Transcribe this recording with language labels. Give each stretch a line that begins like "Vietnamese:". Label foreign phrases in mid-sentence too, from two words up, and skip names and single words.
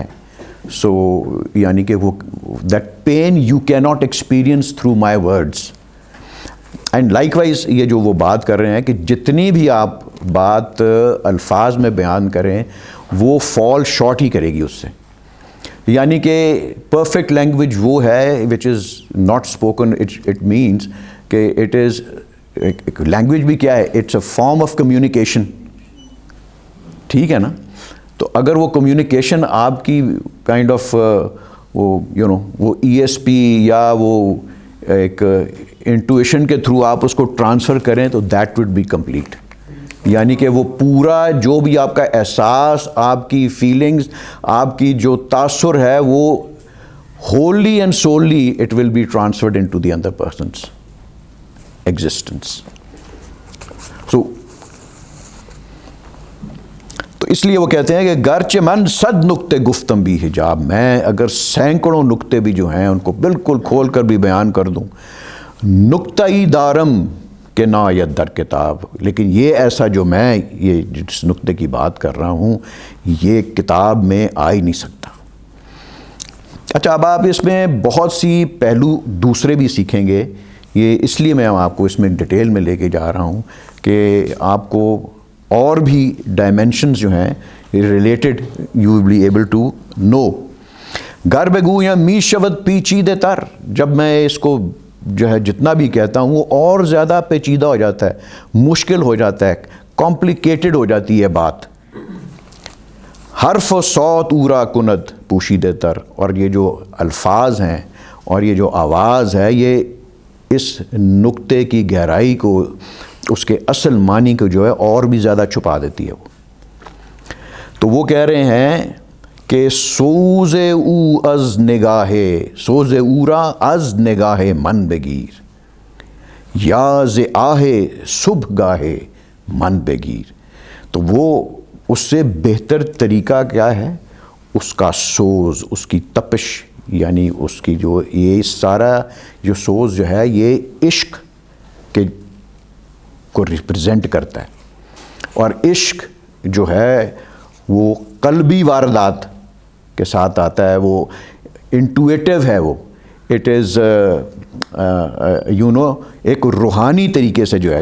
English: سو
Urdu: یعنی کہ وہ
English: that pain you can not experience through my words.
Urdu: اینڈ لائک وائز یہ جو وہ بات کر رہے ہیں کہ جتنی بھی آپ بات الفاظ میں بیان کریں وہ
English: fall short
Urdu: ہی کرے گی اس سے. یعنی کہ
English: perfect language
Urdu: وہ ہے
English: which is not spoken. it means کہ it is language
Urdu: بھی کیا ہے,
English: it's a form of communication.
Urdu: ٹھیک ہے نا. تو اگر وہ کمیونیکیشن آپ کی
English: kind of
Urdu: وہ وہ ای ایس پی یا وہ ایک انٹویشن کے تھرو آپ اس کو ٹرانسفر کریں تو
English: that would be complete.
Urdu: یعنی کہ وہ پورا جو بھی آپ کا احساس, آپ کی فیلنگز, آپ کی جو تاثر ہے وہ
English: wholly and solely it will be transferred into the other person's existence.
Urdu: تو اس لیے وہ کہتے ہیں کہ
Persian: گرچہ من صد نکتے گفتم بھی حجاب,
Urdu: میں اگر سینکڑوں نکتے بھی جو ہیں ان کو بالکل کھول کر بھی بیان کر دوں,
Persian: نکتہی دارم کہ نہ آید در کتاب,
Urdu: لیکن یہ ایسا جو میں یہ جس نکتے کی بات کر رہا ہوں یہ کتاب میں آ ہی نہیں سکتا. اچھا, اب آپ اس میں بہت سی پہلو دوسرے بھی سیکھیں گے. یہ اس لیے میں آپ کو اس میں ڈیٹیل میں لے کے جا رہا ہوں کہ آپ کو اور بھی ڈائمینشنز جو ہیں ریلیٹڈ
English: you will be able to know.
Persian: گر بگو یا می شود پیچیدہ تر,
Urdu: جب میں اس کو جو ہے جتنا بھی کہتا ہوں وہ اور زیادہ پیچیدہ ہو جاتا ہے, مشکل ہو جاتا ہے, کمپلیکیٹڈ ہو جاتی ہے بات.
Persian: حرف و صوت اورا کند پوشیدہ تر,
Urdu: اور یہ جو الفاظ ہیں اور یہ جو آواز ہے یہ اس نقطے کی گہرائی کو, اس کے اصل معنی کو جو ہے اور بھی زیادہ چھپا دیتی ہے. تو وہ کہہ رہے ہیں کہ
Persian: سوز او از نگاہ, سوز اورا از نگاہ من بگیر, یا ز آہ صبح گاہ من بگیر.
Urdu: تو وہ اس سے بہتر طریقہ کیا ہے, اس کا سوز, اس کی تپش, یعنی اس کی جو یہ سارا جو سوز جو ہے یہ عشق کے کو ریپرزینٹ کرتا ہے. اور عشق جو ہے وہ قلبی واردات کے ساتھ آتا ہے, وہ انٹویٹیو ہے, وہ
English: it is
Urdu: ایک روحانی طریقے سے جو ہے.